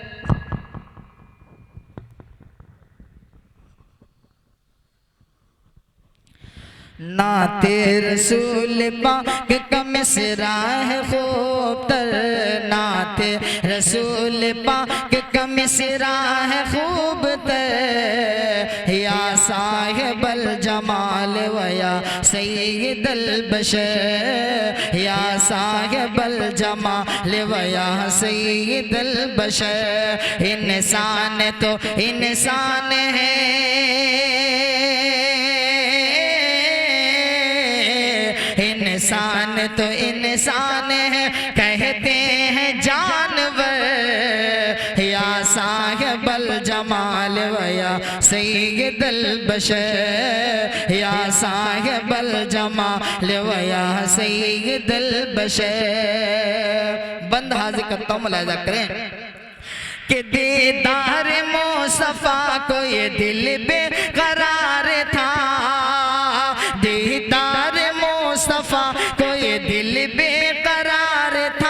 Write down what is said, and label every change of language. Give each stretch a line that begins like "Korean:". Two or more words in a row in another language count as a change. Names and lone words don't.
Hindi: नाते रसूल पाक का मिसरा है खूब तर, नाते रसूल पाक का मिसरा है खूब तर।
Arabic: يا صاحب الجمال ويا سيد البشر، يا صاحب الجمال ويا سيد البشر.
Hindi: इंसान तो इंसान है, इंसान तो इंसान है, कहते हैं जानवर।
Arabic: يا صاحب الجمال ويا سيد البشر، يا صاحب الجمال ويا سيد البشر.
Hindi: बंद हाजिर करता हूँ, मुलाहिजा करें कि दीदार मुस्तफा को ये दिल बेकरार था, दीदार मुस्तफा को ये दिल बेकरार था।